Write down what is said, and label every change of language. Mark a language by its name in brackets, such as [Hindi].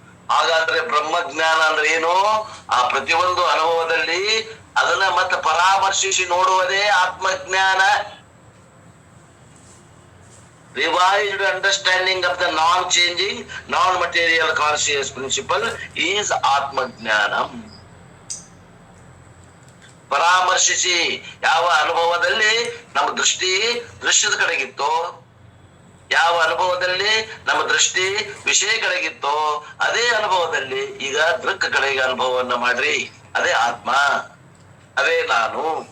[Kannada] ಹಾಗಾದ್ರೆ ಬ್ರಹ್ಮಜ್ಞಾನ ಅಂದ್ರೆ ಏನು? ಆ ಪ್ರತಿಯೊಂದು ಅನುಭವದಲ್ಲಿ ಅದನ್ನ ಮತ್ತೆ ಪರಾಮರ್ಶಿಸಿ ನೋಡುವುದೇ ಆತ್ಮಜ್ಞಾನ. [English] Revised understanding of the non-changing, non-material conscious principle is Atmajnanam. [Kannada] ಪರಾಮರ್ಶಿಸಿ ಯಾವ ಅನುಭವದಲ್ಲಿ ನಮ್ಮ ದೃಷ್ಟಿ ದೃಶ್ಯದ ಕಡೆಗಿತ್ತೋ, ಯಾವ ಅನುಭವದಲ್ಲಿ ನಮ್ಮ ದೃಷ್ಟಿ ವಿಷಯ ಕಡೆಗಿತ್ತೋ, ಅದೇ ಅನುಭವದಲ್ಲಿ ಈಗ ದೃಕ್ ಕಡೆಗೆ ಅನುಭವವನ್ನ ಮಾಡ್ರಿ. ಅದೇ ಆತ್ಮ, ಅದೇ ನಾನು.